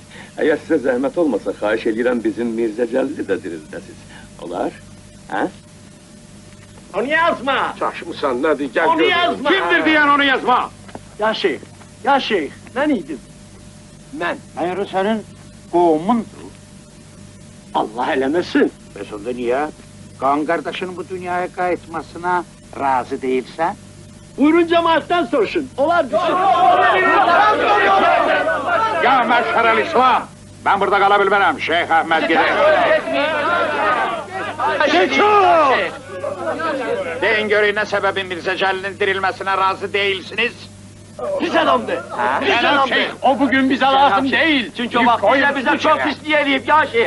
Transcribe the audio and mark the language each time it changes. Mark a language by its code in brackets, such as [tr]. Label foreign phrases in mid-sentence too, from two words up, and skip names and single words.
[tr] Eğer size zahmet olmasa [az] xahiş edirəm bizim Mirzə Cəlili de dirildəsiz. Olar? Ha? Onu yazma. [tr] Çaşmısan nedir? Gel [az] Onu görün. yazma. [tr] Kimdir diyen onu yazma? [ar] يا شيخ، يا شيخ. [tr] Ben idim. Ben. Hayır, senin qoğumundur. [az] Allah eləmesin. Bəs onda niyə? Qan qardaşının bu dünyaya qayıtmasına razı değilsən? [tr] Buyurun cemaatten soruşun. [az] Olar bir şey. Ya Məşhərəl İslam! Ben burada qala bilmərəm, [tr] Şeyh Ahmet gider. Çekil! Deyin görün ne sebebi Mirzə Cəlilin dirilmesine razı değilsiniz? [az] Pis adamdı. [tr] Cenab Şeyh, o bugün bize lazım değil. Çünkü o vaktiyle bize çok pisliği eləyib ya şey.